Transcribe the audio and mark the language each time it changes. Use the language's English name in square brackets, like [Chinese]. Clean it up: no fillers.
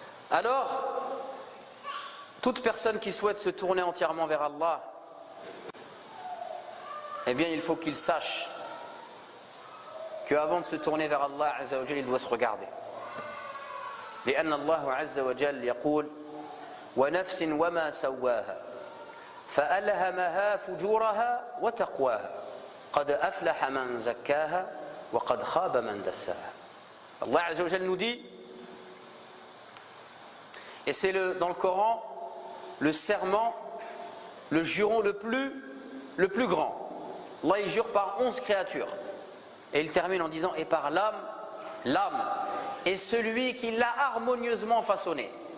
[French] Alors, toute personne qui souhaite se tourner entièrement vers Allah, eh bien il faut qu'il sache qu'avant de se tourner vers Allah azza wa jalla, il doit se regarder. [Arabic] لأن الله عز وجل يقول ونفس وما سواها فألهمها فجورها وتقواها قد أفلح من زكاها وقد خاب من دساها. [French] Allah azza wa jalla nous dit, et c'est dans le Coran le serment, le juron le plus grand. Allah il jure par 11 créatures. Et il termine en disant, et par l'âme est celui qui l'a harmonieusement façonné.